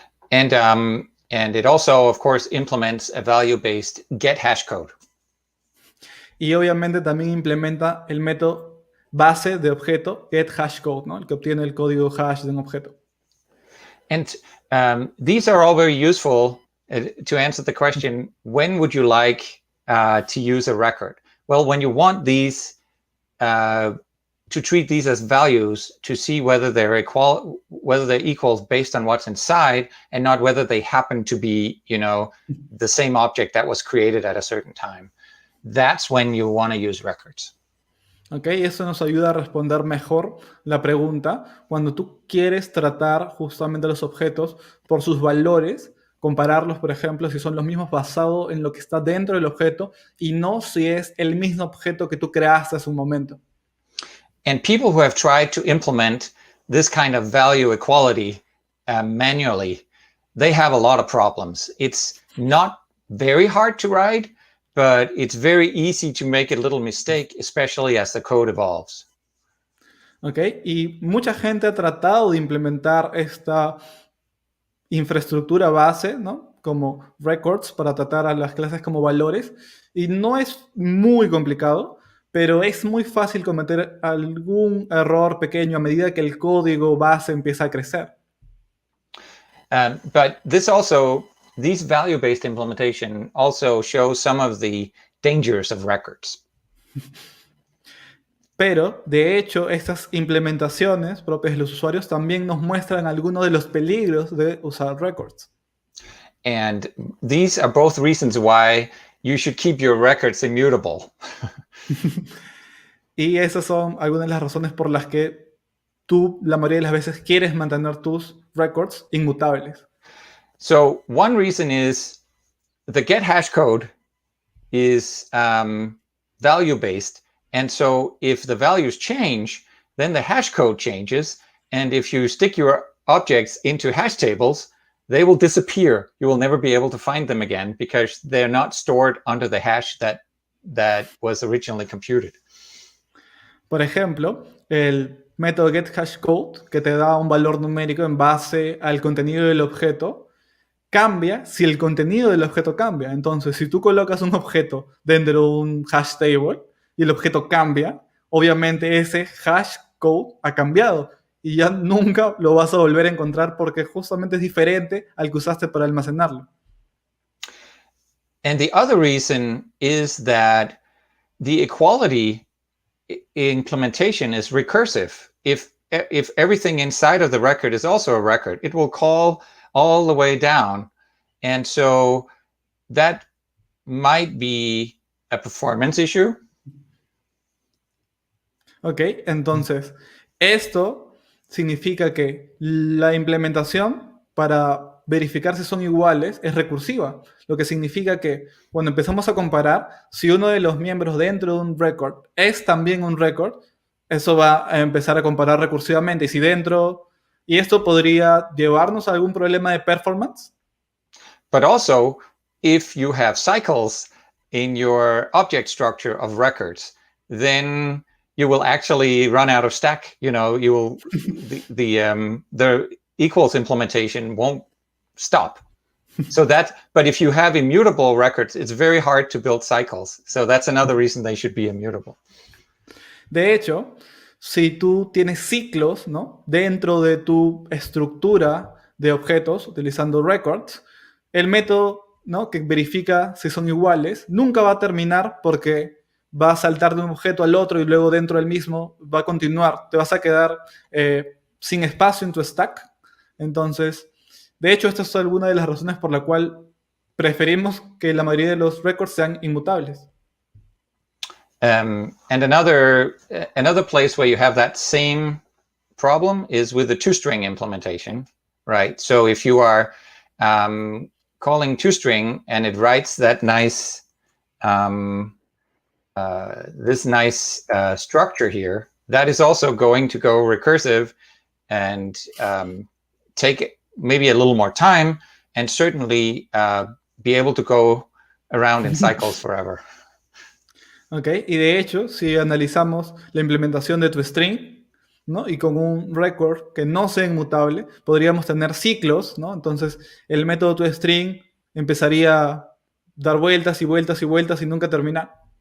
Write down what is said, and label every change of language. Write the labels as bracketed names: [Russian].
[English] And it also, of course, implements a value-based get hash code. [Spanish] Y obviamente también implementa el método base de objeto get hash code, ¿no?, el que obtiene el código hash de un objeto. [English] And these are all very useful to answer the question, when would you like to use a record? Well, when you want these to treat these as values to see whether they're equals based on what's inside and not whether they happen to be, you know, the same object that was created at a certain time. That's when you want to use records. [Spanish] Ok, eso nos ayuda a responder mejor la pregunta. Cuando tú quieres tratar justamente los objetos por sus valores, compararlos, por ejemplo, si son los mismos basado en lo que está dentro del objeto y no si es el mismo objeto que tú creaste hace un momento. [English] And people who have tried to implement this kind of value equality manually, they have a lot of problems. It's not very hard to write, but it's very easy to make a little mistake, especially as the code evolves. [Spanish] Ok, y mucha gente ha tratado de implementar esta infraestructura base, ¿no?, como records para tratar a las clases como valores, y no es muy complicado, pero es muy fácil cometer algún error pequeño a medida que el código base empieza a crecer. [English] But these value-based implementation also shows some of the dangers of records. [Spanish] Pero, de hecho, estas implementaciones propias de los usuarios también nos muestran algunos de los peligros de usar records. [English] And these are both reasons why you should keep your records immutable. [Spanish] Y esas son algunas de las razones por las que tú, la mayoría de las veces, quieres mantener tus records inmutables. [English] So one reason is the get hash code is value-based. And so if the values change, then the hash code changes. And if you stick your objects into hash tables, they will disappear. You will never be able to find them again because they're not stored under the hash that was originally computed. [Spanish] Por ejemplo, el método getHashCode, que te da un valor numérico en base al contenido del objeto, cambia si el contenido del objeto cambia. Entonces, si tú colocas un objeto dentro de un hash table y el objeto cambia, obviamente ese hash code ha cambiado y ya nunca lo vas a volver a encontrar porque justamente es diferente al que usaste para almacenarlo. [English] And the other reason is that the equality implementation is recursive. If everything inside of the record is also a record, it will call all the way down. And so that might be a performance issue. [Spanish] Ok, entonces esto significa que la implementación para verificar si son iguales es recursiva, lo que significa que cuando empezamos a comparar, si uno de los miembros dentro de un record es también un record, eso va a empezar a comparar recursivamente. Y si dentro, y esto podría llevarnos a algún problema de performance. [English] But also, if you have cycles in your object structure of records, then you will actually run out of stack. You will the equals implementation won't stop. But if you have immutable records, it's very hard to build cycles. So that's another reason they should be immutable. [Spanish] De hecho, si tú tienes ciclos, ¿no?, dentro de tu estructura de objetos utilizando records, el método, ¿no?, que verifica si son iguales nunca va a terminar porque va a saltar de un objeto al otro y luego dentro del mismo va a continuar. Te vas a quedar sin espacio en tu stack. Entonces, de hecho, esta es alguna de las razones por la cual preferimos que la mayoría de los records sean inmutables. [English] And another place where you have that same problem is with the toString implementation, right? So if you are calling toString and it writes that nice this nice structure here, that is also going to go recursive and take maybe a little more time and certainly be able to go around in cycles forever. [Spanish] Okay, y de hecho, si analizamos la implementación de tu string, ¿no?, y con un record que no sea inmutable, podríamos tener ciclos, ¿no? Entonces, el método toString empezaría a dar vueltas y vueltas y vueltas y nunca terminar.